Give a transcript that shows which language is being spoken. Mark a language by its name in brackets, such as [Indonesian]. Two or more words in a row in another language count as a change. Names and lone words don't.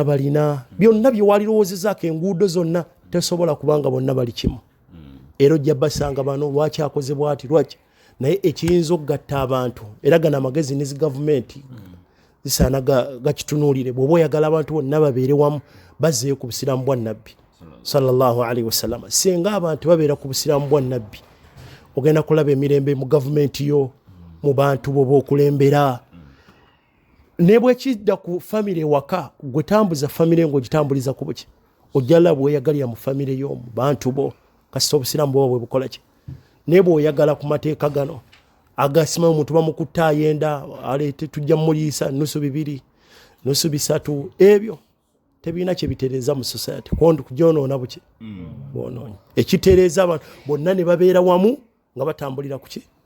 [Ganda] balina byonna bye walirowoozezaako enguudo zonna tesobola kubanga bonna bali kimu era ojja basanga bano lwaki akoze bwati lwaki naye ekiyinza okugatta abantu era gana amagezi ne zigavumenti zisaana gakitunuulire bw'oba oyagala abantu bonna babeere wamu bazzeeyo ku busiraamu bwa nabbi [Arabic] صلى الله عليه وسلم [Ganda] senga abantu babeera ku busiraamu bwa nabbi ogenda kulaba emirembe mu gavumenti yo mu bantu bo b'okulembera ne bwekidda ku famire waka gwe tambuza famire ng'ogitambuliza ku buki ojja laba bweyagalira mu famire yo mu bantu bo kasita obusiraamu bwaba bwe bukola ki naye bw'oyagala ku mateeka gano agasimayo omuntu bamukutta ayenda aleete tujja muliisa nusu 2 nusu 3 ebyo tebirina kyebitereeza mu society kondi kujonoona buki bwonoonyi ekitereeza abantu bonna ne babeera wamu nga batambulira kuki